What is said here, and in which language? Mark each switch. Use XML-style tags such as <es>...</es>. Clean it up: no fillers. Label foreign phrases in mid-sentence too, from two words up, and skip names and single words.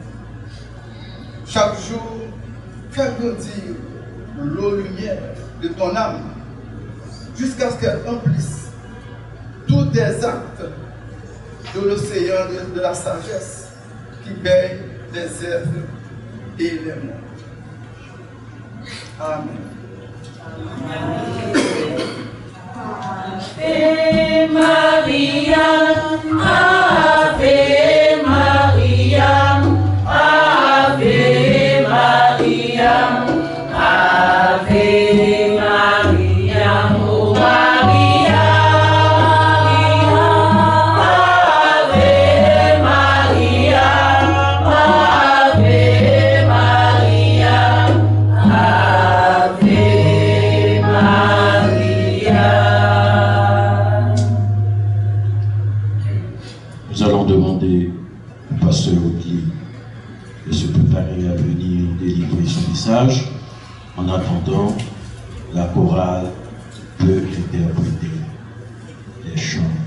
<fr>Chaque jour, fais grandir l'eau-lumière de ton âme jusqu'à ce qu'elle remplisse tous tes actes de l'océan de la sagesse qui baigne les êtres et les mondes. Amen.</fr> <la>Ave Maria, Ave Maria, Ave Maria, Ave Maria, oh Maria, Ave Maria, Ave Maria, Ave Maria.</la> <fr>Nous allons demander au pasteur Audier de se préparer à venir délivrer son message. En attendant, la chorale peut interpréter les chants.</fr>